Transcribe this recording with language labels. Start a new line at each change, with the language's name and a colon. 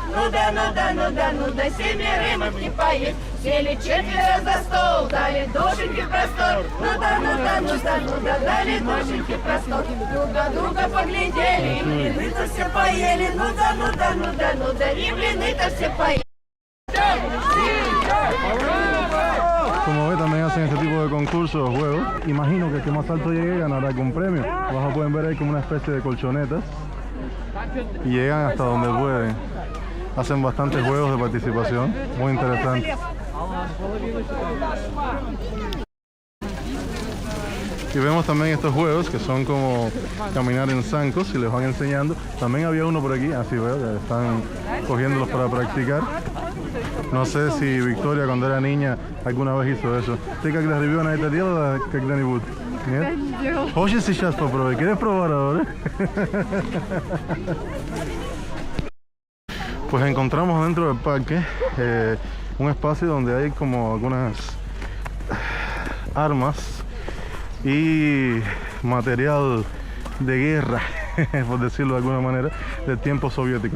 Russian: Ну да, семерым их не поесть. Сели 4 за стол, дали душеньки простор. Ну да, дали душеньки простор. Друга поглядели, и блины-то все поели. Ну да, и блины-то все поели.
Spanish: Como ve, también hacen este tipo de concursos o juegos. Imagino que el que más alto llegue ganará algún premio. Abajo pueden ver ahí como una especie de colchonetas y llegan hasta donde pueden. Hacen bastantes juegos de participación, muy interesantes. Y vemos también estos juegos que son como caminar en zancos y les van enseñando. También había uno por aquí, así veo que están cogiéndolos para practicar. No sé si Victoria cuando era niña alguna vez hizo eso.
Russian: ¿Ты когда ребенок это делала когда-нибудь? Нет? Хочешь сейчас попробовать?
Spanish: ¿Quieres probar ahora? Pues encontramos dentro del parque un espacio donde hay como algunas armas y material de guerra, por decirlo de alguna manera, del tiempo soviético.